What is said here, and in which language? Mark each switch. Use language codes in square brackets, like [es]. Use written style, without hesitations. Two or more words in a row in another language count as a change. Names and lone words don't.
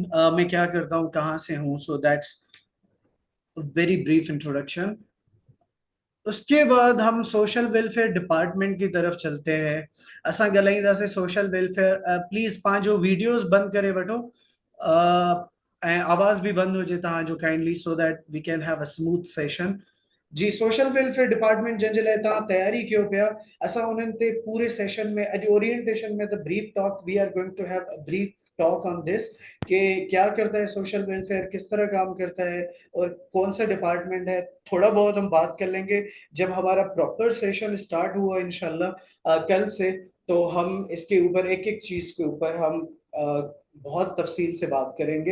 [ur] میں کیا کرتا ہوں، کہاں سے ہوں, [en] so that's very brief introduction. [ur] اس کے بعد ہم [en] social welfare department [ur] کی طرف چلتے ہیں. [sd] असां ॻाल्हाईंदासीं से [en] social welfare. [sd] प्लीज़ पंहिंजो वीडियोस बंद करे वठो, ऐं आवाज़ भी बंद हुजे तव्हांजो [en] kindly, so that we can have a smooth session. [sd] जी, [en] social welfare department [sd] जंहिंजे लाइ तव्हां तयारी कयो पिया, असां उन्हनि ते पूरे सेशन में, अॼु ओरिएंटेशन में [en] the brief talk, we are going to have a brief talk on this, [ur] کہ کیا کرتا ہے [en] social welfare, [ur] کس طرح کام کرتا ہے، اور کون سا ڈیپارٹمنٹ ہے. تھوڑا بہت ہم بات کر لیں گے جب ہمارا [en] proper session start [ur] ہوا ان شاء اللہ کل سے. تو ہم اس کے اوپر ایک ایک چیز کے اوپر ہم بہت تفصیل سے بات کریں گے.